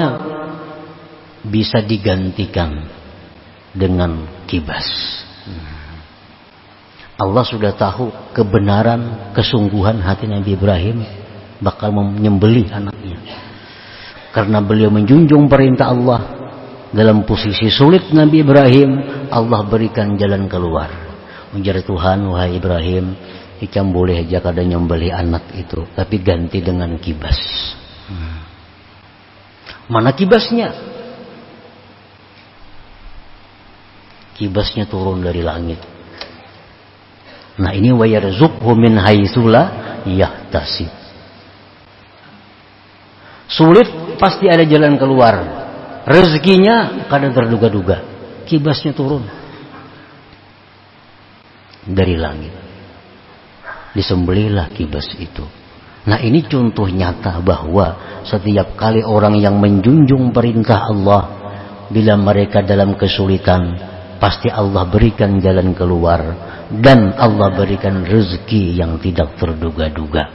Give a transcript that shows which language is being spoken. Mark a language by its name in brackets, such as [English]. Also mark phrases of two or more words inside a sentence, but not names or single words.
[Indonesian] Bisa digantikan dengan kibas. Allah sudah tahu kebenaran, kesungguhan hati Nabi Ibrahim bakal menyembelih anaknya. Karena beliau menjunjung perintah Allah, dalam posisi sulit Nabi Ibrahim, Allah berikan jalan keluar. [Banjar] Ujar Tuhan, wahai Ibrahim, ikam boleh aja kada nyembelih anak itu, tapi ganti dengan kibas. [Indonesian] Mana kibasnya? Kibasnya turun dari langit. Nah, ini [Arabic] wa yarzuqhu min haitsu la yahtasib. [Indonesian] Sulit pasti ada jalan keluar. Rezekinya kadang terduga-duga. Kibasnya turun dari langit. Disembelihlah kibas itu. Nah, ini contoh nyata bahwa setiap kali orang yang menjunjung perintah Allah, bila mereka dalam kesulitan, pasti Allah berikan jalan keluar, dan Allah berikan rezeki yang tidak terduga-duga.